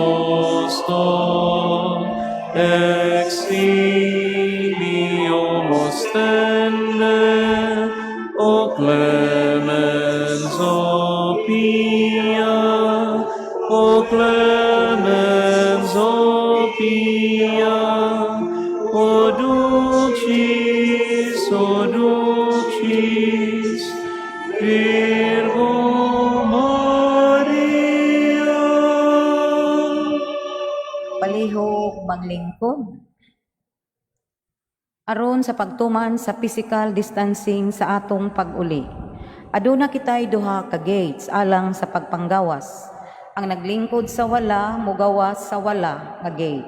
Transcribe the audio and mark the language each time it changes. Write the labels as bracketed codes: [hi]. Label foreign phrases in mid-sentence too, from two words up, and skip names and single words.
[la] posto exilio ostende, o clemens o pia, o clemens o pia, o dulcis, Virgo Maria. [ceb] Palihog maglingkod. Aron sa pagtuman sa [en] physical distancing [ceb] sa atong pag-uli. Aduna kitay duha ka gates alang sa pagpanggawas. Ang naglingkod sa wala, mugawas sa wala nga gate.